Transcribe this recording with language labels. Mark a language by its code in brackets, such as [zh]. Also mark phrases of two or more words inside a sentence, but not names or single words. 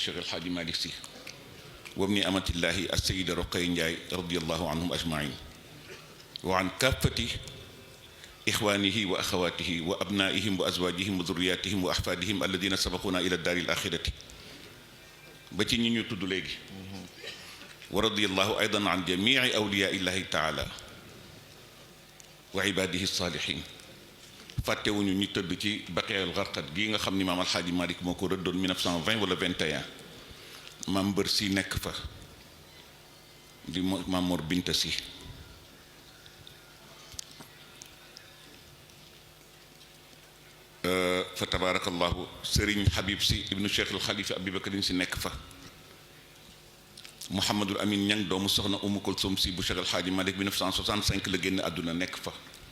[ar] الشيخ الحاج مالك سي وابن أمة الله السيدة رقية جاي رضي الله عنهم أجمعين وعن كافة إخوانه وأخواته وأبنائهم وأزواجهم وذرياتهم وأحفادهم الذين سبقونا إلى الدار الآخرة [wo] بتي ني تود لغي [ar] ورضي الله أيضا عن جميع أولياء الله تعالى وعباده الصالحين [wo] fàttewuñu ñi tëdd ci [ar] بقيع الغرقد [wo] gi nga xam ni maam alxaaji Malick moo ko rëddoon 1920 wala 21 maam mbër si nekk fa di maam Mor Binta si fa tabarakallahu Serigne Habib si ibnu Cheikh al Khalifa Abi Bakrin si nekk fa Mouhamadul Amin Ñang doomu soxna Umu Kulsum si bu Cheikh alxaaji Malick 1965 la génn àdduna nekk fa